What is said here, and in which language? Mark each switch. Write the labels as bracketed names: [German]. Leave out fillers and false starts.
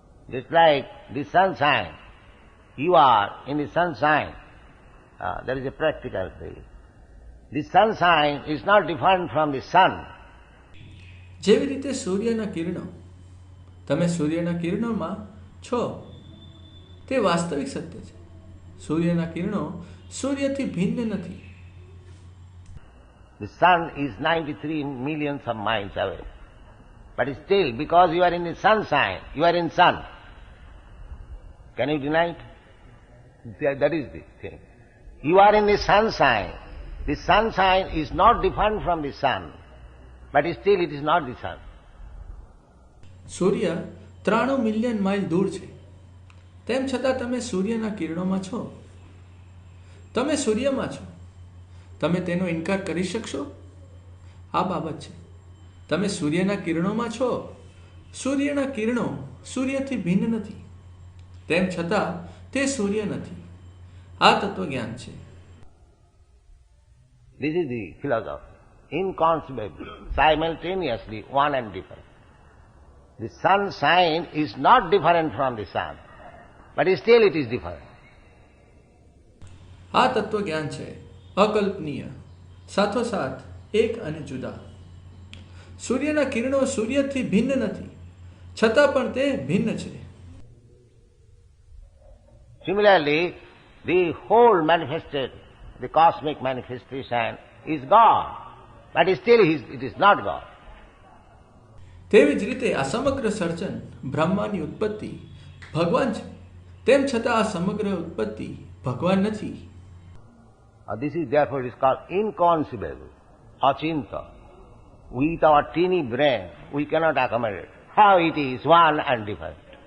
[English] Just like the sunshine, you are in the sunshine. There is a practical thing. The sunshine is not different from the sun. [Gujarati] જેવી રીતે સૂર્યના કિરણો, તમે સૂર્યના કિરણોમાં છો, તે વાસ્તવિક સત્ય છે. સૂર્યના કિરણો સૂર્યથી ભિન્ન નથી. [English] The sun is 93 millions of miles away. But still, because you are in the sunshine, you are in sun. Can you deny it? That is the thing. You are in the sunshine. The sunshine is not different from the sun, but still it is not the sun. [Gujarati] Surya 93 million mile દૂર છે, તેમ છતાં તમે સૂર્યના કિરણોમાં છો. તમે સૂર્યમાં છો. તમે તેનો ઇનકાર કરી શકશો? આ બાબત છે. તમે સૂર્યના કિરણોમાં છો. સૂર્યના કિરણો સૂર્યથી ભિન્ન નથી, તેમ છતાં તે સૂર્ય નથી. આ તત્વજ્ઞાન છે. [English] This is the philosophy. Inconceivable, simultaneously one and different. The sunshine is not different from the sun, but still it is different. [Gujarati] આ તત્વજ્ઞાન છે અકલ્પનીય, સાથોસાથ એક અને જુદા. સૂર્યના કિરણો સૂર્યથી ભિન્ન નથી, છતાં પણ તે ભિન્ન છે. [English] Similarly, the whole manifested, the cosmic manifestation is God, but still it is not God. [Gujarati] તેવી જ રીતે આ સમગ્ર સર્જન, બ્રહ્માની ઉત્પત્તિ ભગવાન છે, તેમ છતાં આ સમગ્ર ઉત્પત્તિ ભગવાન નથી. [English] This is therefore it is called inconceivable, achinta. With our teeny brain, we cannot accommodate how it is one and different.